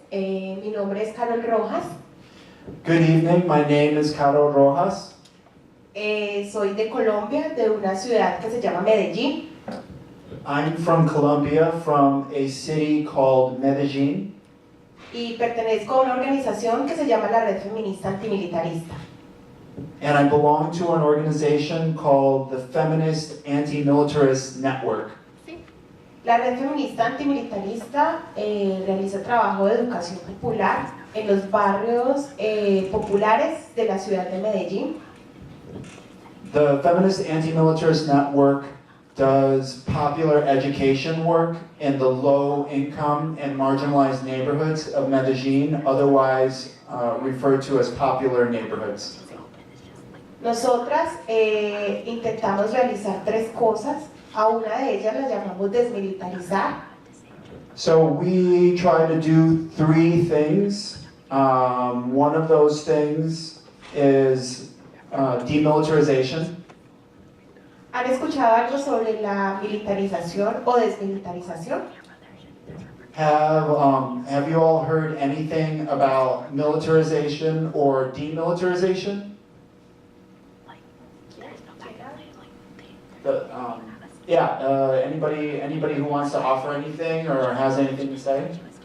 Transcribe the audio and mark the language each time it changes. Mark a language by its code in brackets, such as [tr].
[es] Mi nombre es Carol Rojas. [en] Good evening. My name is Caro Rojas. [es] Soy de Colombia, de una ciudad que se llama Medellín. [en] I'm from Colombia, from a city called Medellin, [es] Y pertenezco a una organización que se llama la Red Feminista Antimilitarista. [en] and I belong to an organization called the Feminist Anti-Militarist Network. [es] La Red Feminista Antimilitarista realiza trabajo de educación popular en los barrios populares de la ciudad de Medellín. [en] The Feminist Anti-Militarist Network does popular education work in the low-income and marginalized neighborhoods of Medellin, otherwise referred to as popular neighborhoods. [es] Nosotras intentamos realizar tres cosas. A una de ellas la llamamos desmilitarizar. [en] So we try to do three things. One of those things is demilitarization. [es] ¿Han escuchado algo sobre la militarización o desmilitarización? [en] Have you all heard anything about militarization or demilitarization? Anybody who wants to offer anything or has anything to say?